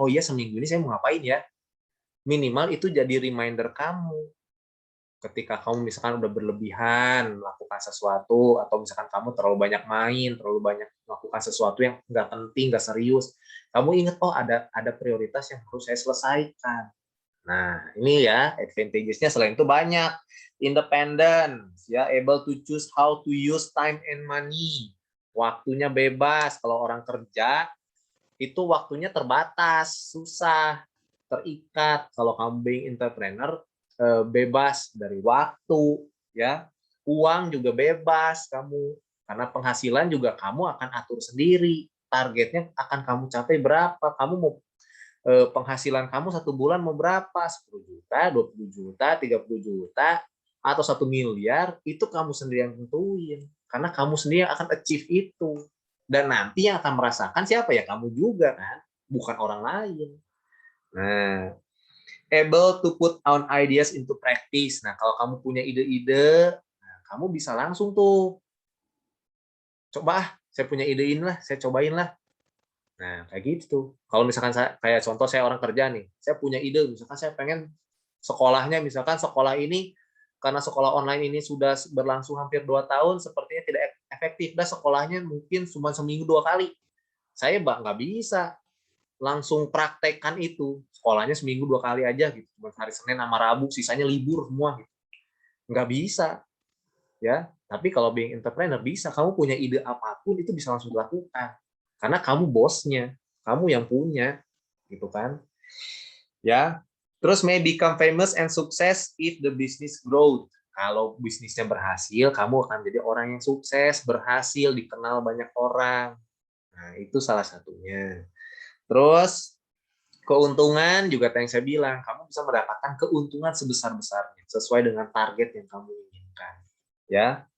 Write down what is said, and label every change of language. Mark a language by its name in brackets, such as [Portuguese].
[Indonesian] Oh iya, seminggu ini saya mau ngapain ya? Minimal itu jadi reminder kamu ketika kamu misalkan udah berlebihan melakukan sesuatu atau misalkan kamu terlalu banyak main, terlalu banyak melakukan sesuatu yang nggak penting, nggak serius, kamu ingat oh ada prioritas yang harus saya selesaikan. Nah ini ya advantages-nya selain itu banyak. [English] Independence, ya able to choose how to use time and money. [Indonesian] Waktunya bebas. Kalau orang kerja itu waktunya terbatas, susah, terikat. Kalau kamu [English] being entrepreneur [Indonesian] bebas dari waktu, ya, uang juga bebas kamu, karena penghasilan juga kamu akan atur sendiri, targetnya akan kamu capai berapa, kamu mau penghasilan kamu 1 bulan mau berapa, 10 juta, 20 juta, 30 juta, atau 1 miliar, itu kamu sendiri yang tentuin, karena kamu sendiri yang akan achieve itu, dan nanti yang akan merasakan siapa ya, kamu juga kan, bukan orang lain. [English] Nah, able to put on ideas into practice. [Indonesian] Nah, kalau kamu punya ide-ide, nah, kamu bisa langsung tuh, coba saya punya ide ini lah, saya cobain lah. Nah, kayak gitu tuh. Kalau misalkan saya, kayak contoh saya orang kerja nih, saya punya ide, misalkan saya pengen sekolahnya, misalkan sekolah ini, karena sekolah online ini sudah berlangsung hampir 2 tahun, sepertinya tidak efektif, dan sekolahnya mungkin cuma seminggu 2 kali. Saya nggak bisa langsung praktekkan itu. Sekolahnya seminggu 2 kali aja gitu, cuma hari Senin sama Rabu, sisanya libur semua gitu. Nggak bisa, ya. Tapi kalau [English] being entrepreneur [Indonesian] bisa, kamu punya ide apapun itu bisa langsung dilakukan. Karena kamu bosnya, kamu yang punya, gitu kan. Ya. [English] Terus may become famous and success if the business grows. [Indonesian] Kalau bisnisnya berhasil, kamu akan jadi orang yang sukses, berhasil, dikenal banyak orang. Nah, itu salah satunya. Terus keuntungan juga yang saya bilang, kamu bisa mendapatkan keuntungan sebesar-besarnya sesuai dengan target yang kamu inginkan. Ya.